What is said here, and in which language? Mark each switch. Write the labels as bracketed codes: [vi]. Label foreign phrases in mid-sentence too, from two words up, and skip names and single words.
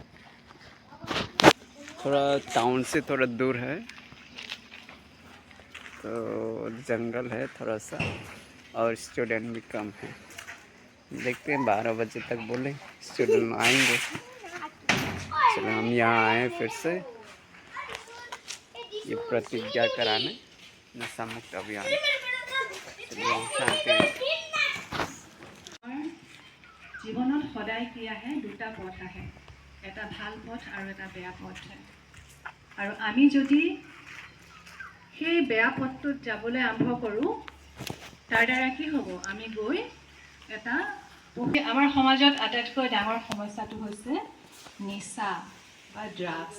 [hi] थोड़ा टाउन से थोड़ा दूर है तो जंगल है थोड़ा सा और स्टूडेंट भी कम है देखते हैं 12 बजे तक बोले स्टूडेंट आएंगे चलो हम यहाँ आए फिर से ये प्रतिज्ञा कराने नशा मुक्त अभियान चलिए चाहते हैं [as] জীৱনত সদায় কি আহে দুটা পথ আহে এটা ভাল পথ আৰু এটা বেয়া পথ আৰু আমি যদি সেই বেয়া পথটোত যাবলৈ আৰম্ভ কৰোঁ তাৰ দ্বাৰা কি হ'ব আমি গৈ এটা আমাৰ সমাজত আটাইতকৈ ডাঙৰ সমস্যাটো হৈছে নিচা বা ড্ৰাগছ।